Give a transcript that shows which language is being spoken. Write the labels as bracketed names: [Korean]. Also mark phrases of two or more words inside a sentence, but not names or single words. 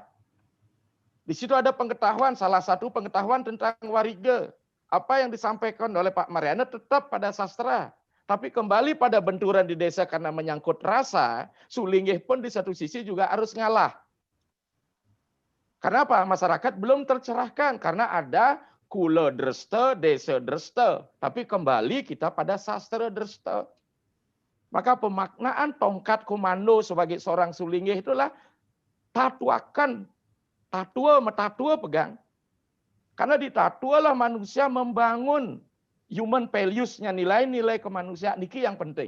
[Indonesian] Di situ ada pengetahuan, salah satu pengetahuan tentang warige. Apa yang disampaikan oleh Pak Mariana tetap pada sastra. Tapi kembali pada benturan di desa karena menyangkut rasa, sulinggih pun di satu sisi juga harus ngalah. Karena apa? Masyarakat belum tercerahkan karena ada kula dreste, desa dreste. Tapi kembali kita pada sastra dreste. Maka pemaknaan tongkat komando sebagai seorang sulinggih itulah tatuakan, tatua pegang. Karena di tatua lah manusia membangun [English] human values- [Indonesian] nya, nilai-nilai kemanusiaan, niki yang penting.